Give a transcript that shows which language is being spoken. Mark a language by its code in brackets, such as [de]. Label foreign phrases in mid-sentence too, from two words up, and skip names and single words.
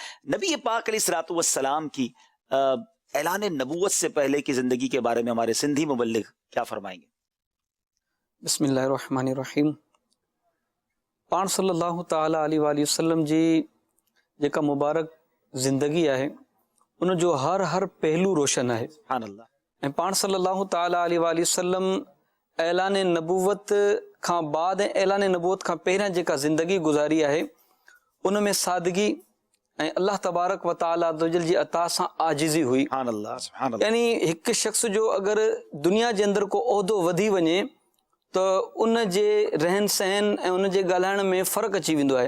[ur] نبی پاک علیہ الصلوۃ والسلام کی اعلان نبوت سے پہلے کی زندگی کے بارے میں ہمارے سندھی مبلغ کیا فرمائیں گے؟ [ar] بسم اللہ الرحمن الرحیم۔ [sd] پان [ar] صلی اللہ تعالی علیہ وآلہ وسلم [sd] جی جیکا مبارک زندگی ہے ان جو ہر پہلو روشن ہے۔ [ar] سبحان اللہ۔ [sd] ऐं पाण [ar] صلى الله تعالى عليه وسلم [sd] ऐलान नबूवत खां बाद ऐं ऐलान नबूवत खां पहिरियां जेका ज़िंदगी गुज़ारी आहे उन में सादगी ऐं [ar] الله تبارك وتعالى [sd] अज़्ज़ जी अता सां आजिज़ी हुई। [ar] سبحان الله، سبحان الله. [sd] यानी हिकु शख़्स जो अगरि दुनिया जे अंदरि को उहिदो वधी वञे त उन जे रहन सहन ऐं उन जे ॻाल्हाइण में फ़र्क़ु अची वेंदो आहे।